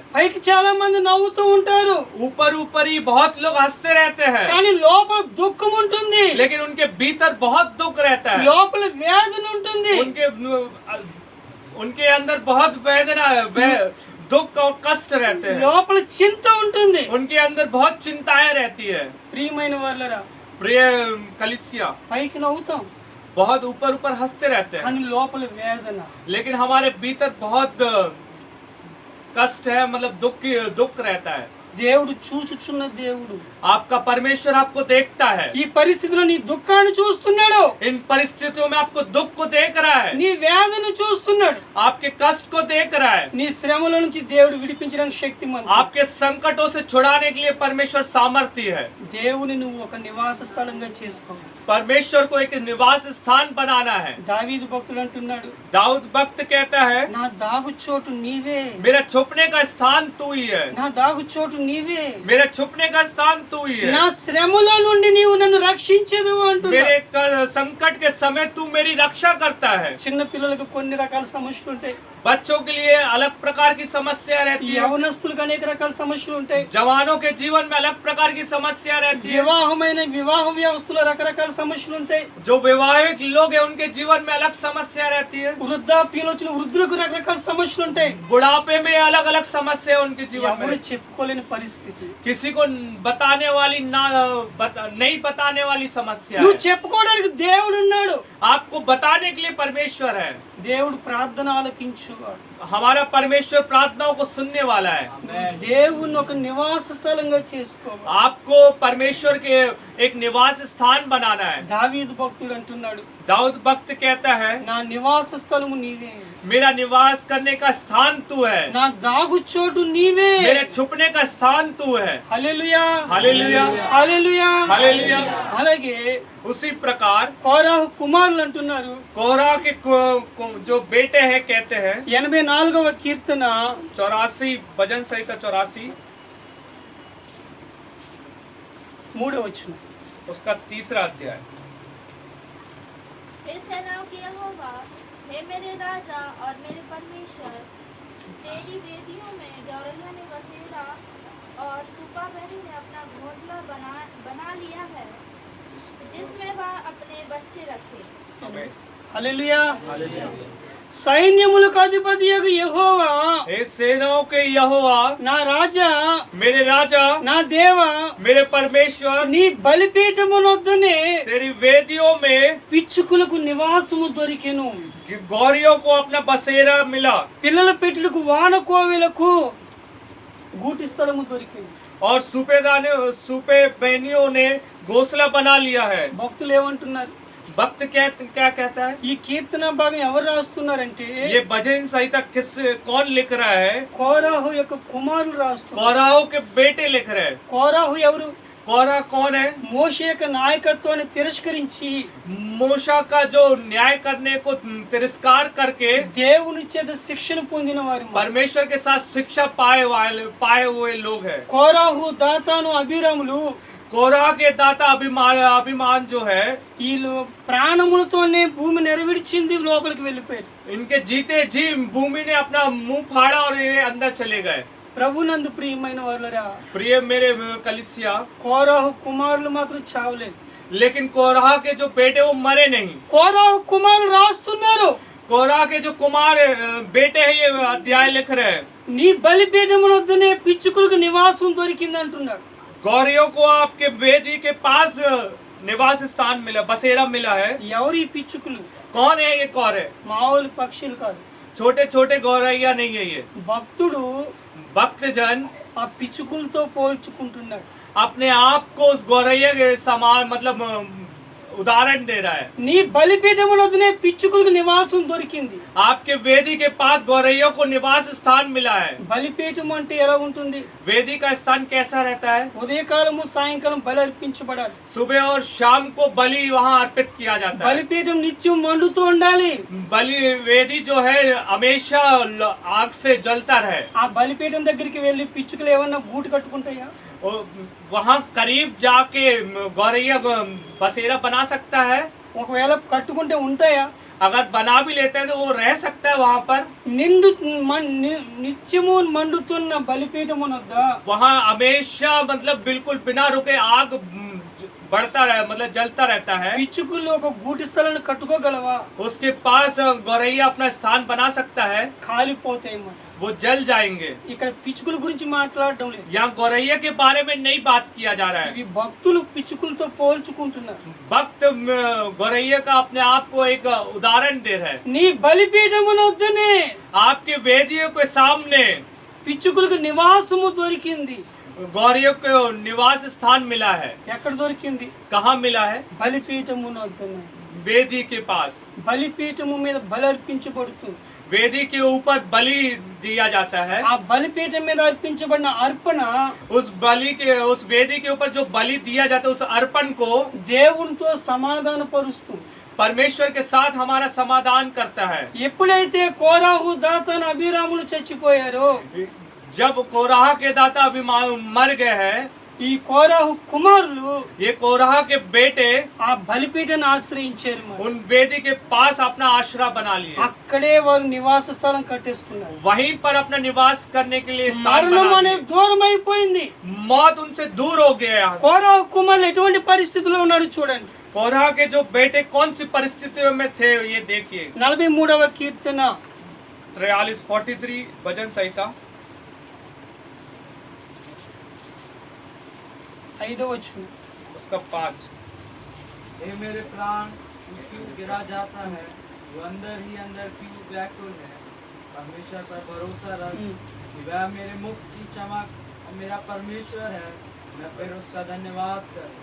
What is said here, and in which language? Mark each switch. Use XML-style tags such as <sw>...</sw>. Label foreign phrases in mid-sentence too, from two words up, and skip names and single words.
<te>పైకి చాలా మంది నవ్వుతూ ఉంటారు,</te> <hi>ऊपर ऊपर ही बहुत लोग हंसते रहते हैं,</hi> <te>కానీ లోపల దుఃఖం ఉంటుంది.</te> <hi>लेकिन उनके भीतर बहुत दुख रहता है।</hi> <te>లోపల వేదన ఉంటుంది.</te> <hi>उनके अंदर बहुत वेदना दुख और कष्ट रहते हैं।</hi> <te>లోపల చింత ఉంటుంది.</te> <hi>उनके अंदर बहुत चिंताएं रहती है।</hi> <te>ప్రియమైన వాళ్ళరా,</te> <hi>प्रिय कलिसिया,</hi> <te>పైకి నవ్వుతాం</te> <hi>बहुत ऊपर ऊपर हंसते रहते हैं,</hi> <te>కానీ లోపల వేదన.</te> <hi>लेकिन हमारे भीतर बहुत कष्ट है, मतलब दुख रहता है।</hi> <te>దేవుడు చూచుచున్న దేవుడు.</te> <hi>आपका परमेश्वर आपको देखता है।</hi> <te>ఈ పరిస్థితిలో నీ దుఃఖాన్ని చూస్తున్నాడు,</te> <hi>इन परिस्थितियों में आपको दुख को देख रहा है,</hi> <te>నీ వేదన చూస్తున్నాడు.</te> <hi>आपके कष्ट को देख रहा है।</hi> <te>నీ శ్రమల నుంచి దేవుడు విడిపించడానికి శక్తిమంతుడు.</te> <hi>आपके संकटों से छुड़ाने के लिए परमेश्वर सामर्थ्य है।</hi> <te>దేవుని నువ్వు ఒక నివాస స్థలంగా చేసుకో.</te> <hi>परमेश्वर को एक निवास स्थान बनाना है।</hi> <te>దావీదు భక్తుడు అంటున్నాడు,</te> <hi>दाऊद भक्त कहता है,</hi> <te>నా దాగు చోటు నీవే,</te> <hi>मेरा छुपने का स्थान तू ही है,</hi> <te>నా దాగు చోటు నీవే,</te> <hi>मेरा छुपने का स्थान तू ही है,</hi> <te>నా శ్రమలో నుండి నీవు నన్ను రక్షించేదు అంటున్నాడు.</te> <hi>मेरे संकट के समय तू मेरी रक्षा करता है।</hi> <te>చిన్న పిల్లలకు కొన్ని రకాల సమస్యలు ఉంటాయి,</te> <hi>बच्चों के लिए अलग प्रकार की समस्या रहती है,</hi> <te>యవనస్తులకు అనేక రకాల సమస్యలు ఉంటాయి,</te> <hi>जवानों के जीवन में अलग प्रकार की समस्या रहती है,</hi> <te>వివాహ వ్యవస్థలో రకరకాల సమస్యలు ఉంటాయి,</te> <hi>जो विवाहित लोग हैं उनके जीवन में अलग समस्या रहती है,</hi> <te>వృద్ధాప్యంలో వచ్చిన వృద్ధులకు రకరకాల సమస్యలు ఉంటాయి.</te> <hi>बुढ़ापे में अलग अलग समस्या है उनके जीवन</hi> <te>ఎవరు</te> <hi>में।</hi> <te>చెప్పుకోలేని పరిస్థితి.</te> <hi>किसी को बताने वाली नहीं बताने वाली समस्या</hi> <te>నువ్వు</te> <hi>है।</hi> <te>చెప్పుకోవడానికి దేవుడు ఉన్నాడు.</te> <hi>आपको बताने के लिए परमेश्वर है।</hi> <te>దేవుడు ప్రార్థన ఆలకించువాడు.</te> <hi>हमारा परमेश्वर प्रार्थनाओं को सुनने वाला है।</hi> <te>దేవుని ఒక నివాస స్థలంగా చేసుకోవాలి.</te> <hi>आपको परमेश्वर के एक निवास स्थान बनाना है।</hi> <te>దావీదు భక్తుడు అంటున్నాడు,</te> <hi>दाऊद भक्त कहता है,</hi> <te>నా నివాస స్థలము నీవే,</te> <hi>मेरा निवास करने का स्थान तू है,</hi> <te>నా దాగు చోటు నీవే.</te> <hi>मेरे छुपने का स्थान तू है।</hi> <te>హల్లెలూయా</te> <hi>हालेलुया।</hi> <te>హల్లెలూయా.</te> <hi>हालेलुया।</hi> <te>అలాగే</te> <hi>उसी प्रकार</hi> <te>కోరాహు కుమారులు అంటున్నారు,</te> <hi>कोरह के जो बेटे हैं कहते हैं,</hi> <te>84వ కీర్తన</te> <hi>84 भजन संहिता 84</hi> <te>3వ వచనం.</te> <hi>उसका 3रा अध्याय। हे सेनाओं की यहोवा, हे मेरे राजा और मेरे परमेश्वर, तेरी वेदियों में गौरैया ने बसेरा और सूपाबैरी ने अपना घोंसला बना लिया है, जिसमें वह अपने बच्चे रखे।</hi> <te>హల్లెలూయా. సైన్యములకు అధిపతియగు యెహోవా,</te> <hi>हे सेनाओं के यहोवा,</hi> <te>నా రాజా,</te> <hi>मेरे राजा,</hi> <te>నా దేవా,</te> <hi>मेरे परमेश्वर,</hi> <te>నీ బలిపీఠమునొద్దనే</te> <hi>तेरी वेदियों में</hi> <te>పిచ్చుకులకు నివాసము దొరికెను.</te> <hi>गौरियों को अपना बसेरा मिला</hi> <te>పిల్లల పెట్టులకు వానకోవెలకు గూటి స్థలము దొరికింది.</te> <hi>और सूपे बहनियों ने घोंसला बना लिया है।</hi> <te>భక్తులు ఏమంటున్నారు?</te> <hi>भक्त क्या क्या कहता है?</hi> <te>ఈ కీర్తన భాగం ఎవరు రాస్తున్నారంటే</te> <hi>ये भजन संहिता कौन लिख रहा है?</hi> <te>కోరాహు యొక్క కుమారులు రాస్తున్నారు.</te> <hi>कोराह के बेटे लिख रहे हैं।</hi> <te>కోరాహు ఎవరు?</te> <hi>कोराह कौन है?</hi> <te>మోషే యొక్క నాయకత్వాన్ని తిరస్కరించి</te> <hi>मूसा का जो न्याय करने को तिरस्कार करके</hi> <te>దేవుని చేత శిక్షణ పొందిన వారు.</te> <hi>परमेश्वर के साथ शिक्षा पाए हुए लोग हैं।</hi> <te>కోరాహు, దాతాను, అబీరాములు</te> <hi>कोराह के दाता अभिमान जो है,</hi> <te>వీళ్ళు ప్రాణములతోనే భూమి నెరవేర్చింది లోపలికి వెళ్ళిపోయారు.</te> <hi>इनके जीते जी भूमि ने अपना मुंह फाड़ा और ये अंदर चले गए।</hi> <te>ప్రభునందు ప్రియమైన వాళ్ళరా,</te> <hi>प्रिय मेरे कलिसिया,</hi> <te>కోరాహు కుమారులు మాత్రం చావలేదు.</te> <hi>लेकिन कोराह के जो बेटे वो मरे नहीं।</hi> <te>కోరాహు కుమారులు రాస్తున్నారు,</te> <hi>कोराह के जो कुमार बेटे हैं ये अध्याय लिख रहे हैं।</hi> <te>నీ బలిపీఠమునొద్దనే పిచ్చుకులకు నివాసం దొరికింది అంటున్నాడు.</te> <hi>गौरियों को आपके वेदी के पास निवास स्थान मिला, बसेरा मिला है।</hi> <te>ఎవరు ఈ పిచ్చుకులు?</te> <hi>कौन है ये कौरे?</hi> <te>మామూలు పక్షులు కాదు.</te> <hi>छोटे छोटे गौरैया नहीं है ये।</hi> <te>భక్తుడు</te> <hi>भक्तजन</hi> <te>ఆ పిచ్చుకులతో పోల్చుకుంటున్నాడు.</te> <hi>अपने आप को उस गौरैया के समान मतलब उदाहरण दे रहा है।</hi> <te>నీ బలిపీఠమునొద్దనే పిచ్చుకులకు నివాసం దొరికింది.</te> <hi>आपके वेदी के पास गौरैया को निवास स्थान मिला है।</hi> <te>బలిపీఠం అంటే ఎలా ఉంటుంది?</te> <hi>वेदी का स्थान कैसा रहता है?</hi> <te>ఉదయకాలము సాయంకాలం బలి అర్పించబడాలి.</te> <hi>सुबह और शाम को बलि वहाँ अर्पित किया जाता है।</hi> <te>బలిపీఠం నిత్యం మండుతూ ఉండాలి.</te> <hi>बलि वेदी जो है हमेशा आग से जलता रहे।</hi> <te>ఆ బలిపీఠం దగ్గరికి వెళ్ళి పిచ్చుకలు ఏమన్నా గూటు కట్టుకుంటాయా?</te> <hi>वहाँ करीब जाके गौरैया बसेरा बना सकता है।</hi> <te>ఒకవేళ కట్టుకుంటే ఉంటాయా?</te> <hi>अगर बना भी लेते हैं तो वो रह सकता है वहाँ पर।</hi> <te>నిత్యము మండుతున్న బలిపీఠమునొద్ద</te> <hi>वहाँ हमेशा मतलब बिल्कुल बिना रुके आग बढ़ता रहे, मतलब जलता रहता है।</hi> <te>పిచ్చుకులు ఒక గూటి స్థలాన్ని కట్టుకోగలవా?</te> <hi>उसके पास गौरैया अपना स्थान बना सकता है।</hi> <te>కాలిపోతాయి అన్నమాట.</te> <hi>वो जल जाएंगे।</hi> <te>ఇక్కడ పిచ్చుకుల గురించి మాట్లాడడం లేదు.</te> <hi>यहाँ गौरैया के बारे में नहीं बात किया जा रहा है।</hi> <te>ఇవి భక్తులు పిచ్చుకులతో పోల్చుకుంటున్నారు.</te> <hi>भक्त गौरैया का अपने आप को एक उदाहरण दे रहा है।</hi> <te>నీ బలిపీఠమునొద్దనే</te> <hi>आपके वेदियों के सामने</hi> <te>పిచ్చుకులకు నివాసము దొరికింది.</te> <hi>गौरियों को निवास स्थान मिला है।</hi> <te>ఎక్కడ దొరికింది?</te> <hi>कहाँ मिला है?</hi> <te>బలిపీఠమునొద్దనే.</te> <hi>वेदी के पास।</hi> <te>బలిపీఠము మీద బలి అర్పించబడుతుంది.</te> <hi>वेदी के ऊपर बलि दिया जाता है।</hi> <te>ఆ బలిపీఠం మీద అర్పించబడిన అర్పణ</te> <hi>उस वेदी के ऊपर जो बलि दिया जाता है, उस अर्पण को</hi> <te>దేవునితో సమాధాన పరుస్తుంది.</te> <hi>परमेश्वर के साथ हमारा समाधान करता है।</hi> <te>ఎప్పుడైతే కోరాహు, దాతాను, అబీరాములు చచ్చిపోయారో</te> <hi>जब कोराह के दाता अभिमान मर गए हैं,</hi> <te>ఈ కోరాహు కుమారులు</te> <hi>ये कोराह के बेटे</hi> <te>ఆ బలిపీఠాన్ని ఆశ్రయించారు. మరి</te> <hi>उन वेदी के पास अपना आश्रय बना लिए।</hi> <te>అక్కడే వారు నివాస స్థలం కట్టేసుకున్నారు.</te> <hi>वहीं पर अपना निवास करने के लिए स्थान</hi> <te>మరణం</te> <hi>बना</hi> <te>అనేది</te> <hi>लिए।</hi> <te>దూరం అయిపోయింది.</te> <hi>मौत उनसे दूर हो गया यहाँ से।</hi> <te>కోరాహు కుమారులు ఎటువంటి పరిస్థితిలో ఉన్నారు చూడండి.</te> <hi>कोराह के जो बेटे कौन सी परिस्थितियों में थे ये देखिए।</hi> <te>43వ కీర్తన</te> <hi>43 भजन संहिता</hi> <te>5వ వచనం.</te> <hi>उसका 5। हे मेरे प्राण तू क्यों गिरा जाता है, तू अंदर ही अंदर क्यों व्याकुल है। परमेश्वर पर भरोसा रख, कि वह मेरे मुख की चमक और मेरा परमेश्वर है, मैं फिर उसका धन्यवाद करना।</hi>